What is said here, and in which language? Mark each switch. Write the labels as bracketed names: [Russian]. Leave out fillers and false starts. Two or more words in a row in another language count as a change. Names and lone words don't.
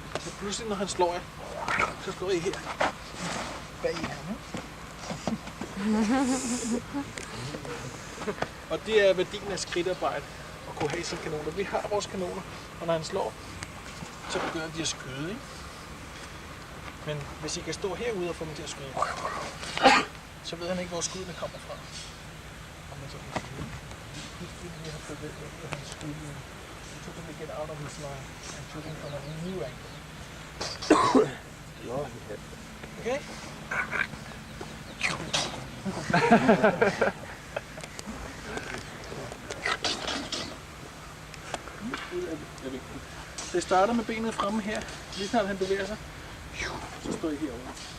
[Danish] Så pludselig, når han slår jer, så står I her. Bag i ham, Og det er værdien af skridtarbejde, at kunne have sine kanoner. Vi har vores kanoner, og når han slår, så begynder de at skyde, ikke? Men hvis I kan stå herude og få dem til at skyde, så ved han ikke, hvor skuddene kommer fra. Og man så kan sige, vi har forventet, at han skyde. [English] We took him to get out of his line and shoot him from a new angle. Okay? [Danish] Det starter med benet fremme her. Lige snart han bevæger sig, så står I herovre.